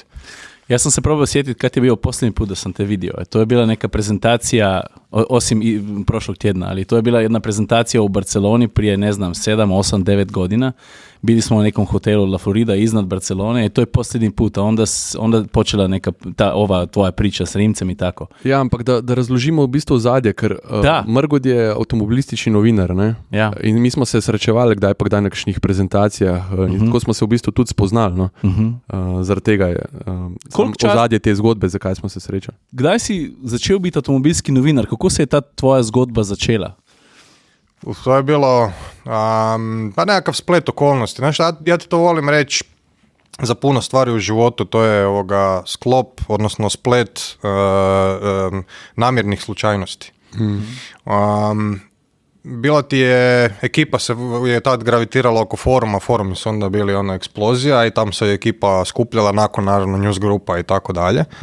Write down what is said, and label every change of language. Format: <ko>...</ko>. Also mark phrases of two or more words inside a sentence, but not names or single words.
<hr>Ja sam se probao sjetiti kad je bio posljednji put da sam te vidio. To je bila neka prezentacija, osim prošlog tjedna, ali to je bila jedna prezentacija u Barceloni prije, ne znam, 7, 8, 9 godina. Bili smo u nekom hotelu La Florida iznad Barcelone i to je posljednji put, a onda počela neka ova tvoja priča s Rimcem i tako.</hr> <sl>Ja, ampak da razložimo v bistvu ozadje, ker Mrgud je avtomobilistični novinar, ne? Ja. In mi smo se srečevali kdaj pa kdaj na kakšnih prezentacijah in tako smo se v bistvu tudi spoznali, no? Zaradi tega je ozadje te zgodbe, zakaj smo se srečali. Kdaj si začel biti avtomobilski novinar? Kako se je ta tvoja zgodba začela?</sl> <hr>To je bilo pa nekakav splet okolnosti. Znaš, ja ti to volim reći za puno stvari u životu, to je sklop, odnosno splet namjernih slučajnosti. Bila ti je, ekipa je tad gravitirala oko foruma, forumi su onda bili eksplozija i tam se je ekipa skupljala nakon naravno news grupa i tako dalje.</hr>